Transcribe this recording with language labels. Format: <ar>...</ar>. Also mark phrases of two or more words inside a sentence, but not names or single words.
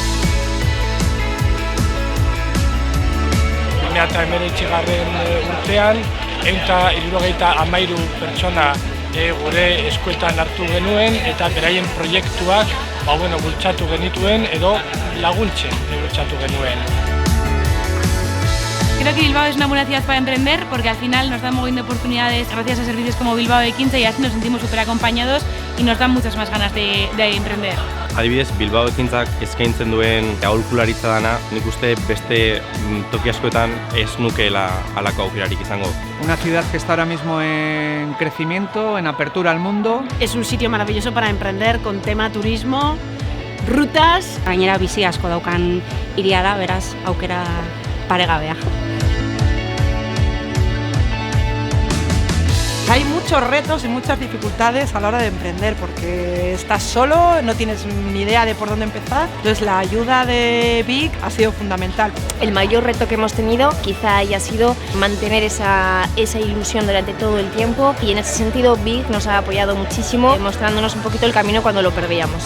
<eu>2019 urtean, 173 pertsona gure eskuetan hartu genuen eta beraien proiektuak bultzatu genituen edo laguntzen bultzatu genuen.</eu> <es>Creo que Bilbao es una buena ciudad para emprender porque al final nos da un montón de oportunidades gracias a servicios como Bilbao Ekintza y así nos sentimos súper acompañados y nos dan muchas más ganas de emprender.</es> <eu>Adibidez, Bilbao Ekintzak eskaintzen duen aholkularitza dana, nik uste beste toki askoetan ez nukeela halako aukerarik izango.</eu> <es>Una ciudad que está ahora mismo en crecimiento, en apertura al mundo. Es un sitio maravilloso para emprender con tema turismo, rutas.</es> <eu>Gainera bizi asko daukan hiria da, beraz aukera paregabea.</eu> <es>Hay muchos retos y muchas dificultades a la hora de emprender porque estás solo, no tienes ni idea de por dónde empezar. Entonces la ayuda de Big ha sido fundamental. El mayor reto que hemos tenido quizá haya sido mantener esa ilusión durante todo el tiempo y en ese sentido Big nos ha apoyado muchísimo, mostrándonos un poquito el camino cuando lo perdíamos.</es>